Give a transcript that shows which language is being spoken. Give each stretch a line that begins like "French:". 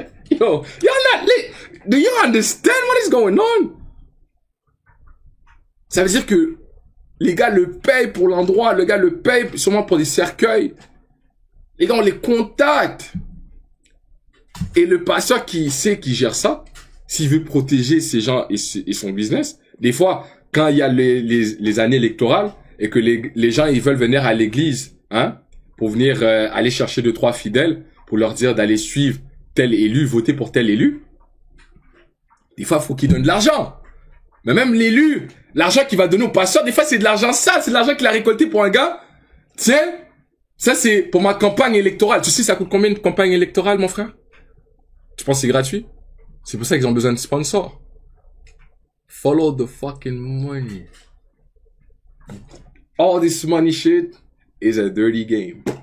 English: Yo, do you understand what is going on?
French: Ça veut dire que les gars le payent pour l'endroit, le gars le paye sûrement pour des cercueils. Les gars, on les contacte. Et le pasteur qui sait qui gère ça, s'il veut protéger ces gens et son business, des fois, quand il y a les années électorales et que les gens ils veulent venir à l'église, hein, pour venir aller chercher 2-3 fidèles pour leur dire d'aller suivre tel élu, voter pour tel élu, des fois, il faut qu'il donne de l'argent. Mais même l'élu, l'argent qu'il va donner au pasteur, des fois, c'est de l'argent sale, c'est de l'argent qu'il a récolté pour un gars. Tiens, ça, c'est pour ma campagne électorale. Tu sais, ça coûte combien une campagne électorale, mon frère? Tu penses que c'est gratuit? C'est pour ça qu'ils ont besoin de sponsors.
English: Follow the fucking money. All this money shit is a dirty game.